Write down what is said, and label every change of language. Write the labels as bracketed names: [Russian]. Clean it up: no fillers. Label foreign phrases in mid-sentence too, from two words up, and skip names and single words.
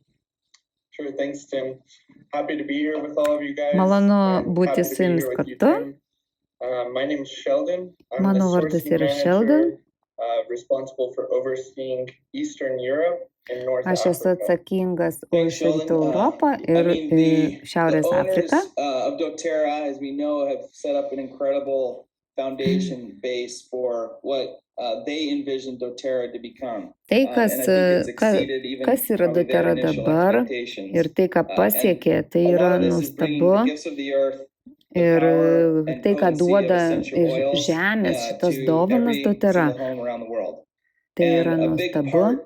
[Lithuanian] Malonu būti su Jumis kartu. Mano vardas yra Sheldon. Aš esu atsakingas už Rytų Europą ir Šiaurės Afriką. [English] Foundation base for what they envisioned doTERRA to become. [Lithuanian] Tai, kas yra doTERRA dabar ir tai, ką pasiekė, tai yra nuostabu. Ir tai, ką duoda iš žemės šitas dovanas doTERRA, tai yra nuostabu.